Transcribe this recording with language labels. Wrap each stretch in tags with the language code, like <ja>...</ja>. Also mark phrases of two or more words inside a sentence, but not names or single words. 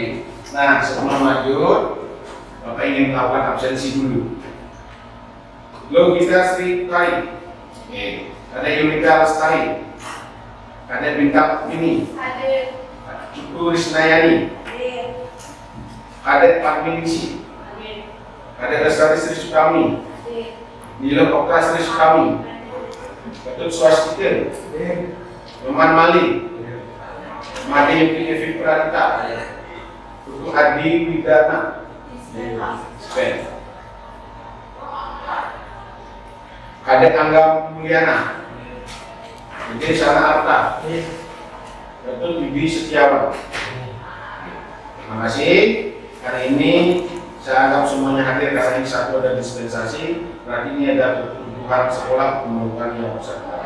<id>Nah, sebelum lanjut, Bapak ingin melakukan absensi dulu. Logika Sri Tari, ada Yunita Lestari, ada Bintang ini, Hadir. Cuku Risnayani, Hadir. ada Parmilisi, Hadir. ada Lestari Sri Sukami, Hadir. Nilo Okta Sri Sukami, Ketut Swastika, Roman Mali, Made Yuki Evi Pradita, Tutu Adi Widana, Spen, Kadek Angga Mulyana, Jadi Sana Arta, Dr. Bibi Setiawan. Terima kasih. Hari ini saya anggap semuanya hadir karena ini satu ada dispensasi. Berarti ini ada kebutuhan sekolah memerlukan yang besar.</id>